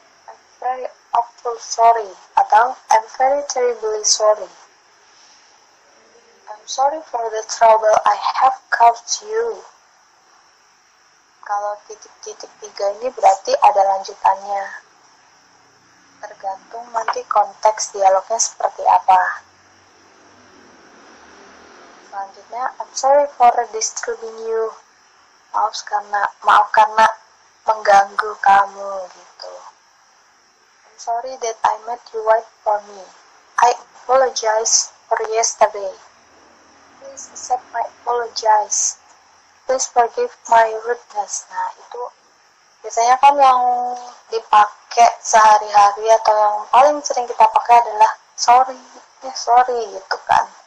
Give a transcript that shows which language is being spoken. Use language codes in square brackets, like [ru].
[en] I'm very awful sorry [id] atau [en] I'm very terribly sorry. I'm sorry for the trouble I have caused you. [id] Kalau titik-titik 3 ini berarti ada lanjutannya. Tergantung nanti konteks dialognya seperti apa. Selanjutnya, [en] I'm sorry for disturbing you. [id] Maaf karena mengganggu kamu gitu. [en] I'm sorry that I made you wait for me. I apologize for yesterday. Please accept my apologize. Please forgive my rudeness. [id] Nah, itu biasanya kan yang dipakai sehari-hari atau yang paling sering kita pakai adalah sorry gitu kan.